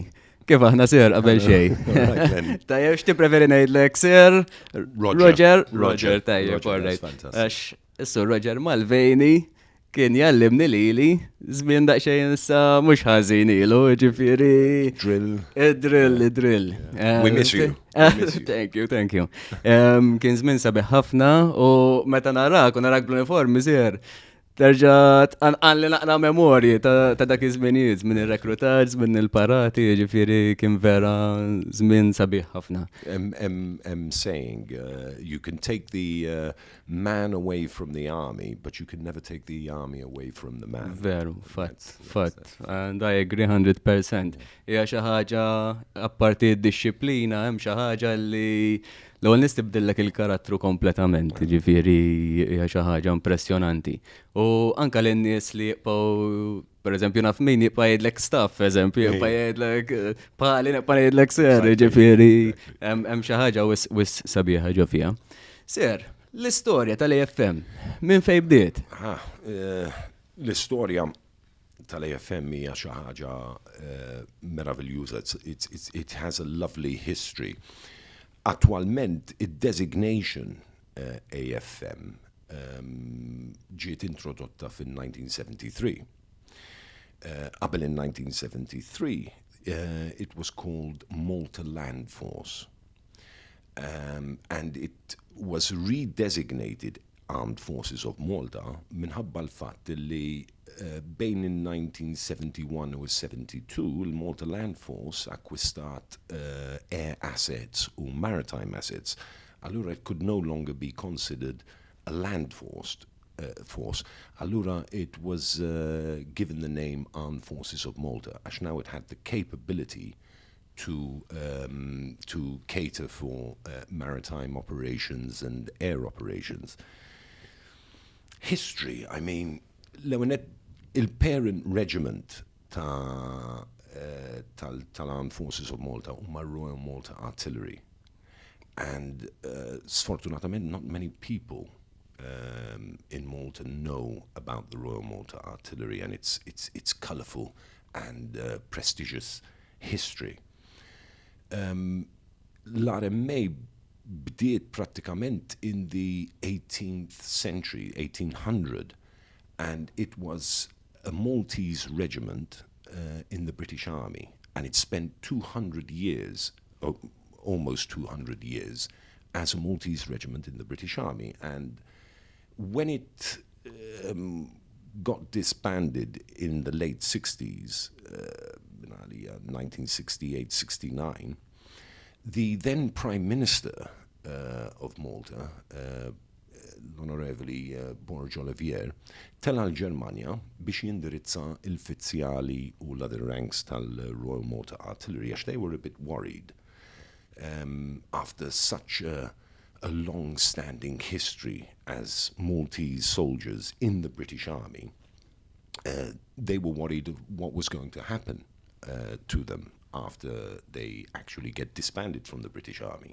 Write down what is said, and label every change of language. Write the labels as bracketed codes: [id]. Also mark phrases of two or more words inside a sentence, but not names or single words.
[mt] Kif aħna sir qabel xejn? Tajjeb x'ti preferi ngħidlek sir? Roger, tajjeb, alright. Għax is-Sur Roger Malveni kien jallimni lili żmien daqsxejn issa mhux ħażin ilu, ġifieri. Drill. [en] We miss you. Thank you. [mt] Kien żmien sabiħ ħafna u meta narak bl-uniformi sir. Terġa' tqanqan li naqra memorji ta' dak iż-żminijiet minn ir-rekrutaġġ, minn il-parati, ġifieri kien vera żmien sabiħ ħafna. [en] Saying you can take the man away from the army, but you can never take the army away from the man. [mt] Veru, fatt. [en] And I agree 100%. [mt] Hija xi ħaġa apparti d-disciplina hemm xi ħaġa li l-għol nistibdillek il-karattru kompletament, ġifiri hija xi ħaġa impressjonanti. U anka l-nies li jibqgħu, per eżempju, naf min jibqa' jgħidlek staff, eżempju, jibqa' jgħidlek pali nibqa' jgħidlek ser, ġifieri hemm xi ħaġa wis sabiħa ġo fiha. Ser, l-istorja tal-AFM, minn fejn bdiet? L-istorja tal-AFM hija xi ħaġa meraviljuża. [en] It has a lovely history. [mt] Attualment, id-designation AFM ġiet introdotta fin-1973. [en] Qabel in 1973, it was called Malta Land Force. And it was redesignated [mt] Armed Forces of Malta minħabba l-fatt li bejn in-1971 u 72 il-Malta Land Force akkwistat [en] air assets [mt] u [en] maritime assets. Allura it could no longer be considered a land force. Allura it was given the name Armed Forces of Malta, as now it had the capability to cater for maritime operations and air operations. History, I mean, [mt] il- [en] parent regiment [mt] tal-Armed Forces of Malta huma Royal Malta Artillery. [en] And sfortunatamente not many people in Malta know about the Royal Malta Artillery and its colourful and prestigious history. [mt] L-RMA bdiet pratikament [en] in the 18th century, 1800, and it was a Maltese regiment in the British Army, and it spent 200 years, almost 200 years, as a Maltese regiment in the British Army. And when it got disbanded in the late 60s, 1968-69, the then Prime Minister of Malta, [mt] l-Onorevoli Borg Olivier, tella l-Ġermanja biex jindirizza il-fizzjali u [en] l-other ranks tal-Royal Malta Artillery, as they were a bit worried after such a long-standing history as Maltese soldiers in the British Army. They were worried of what was going to happen to them after they actually get disbanded from the British Army.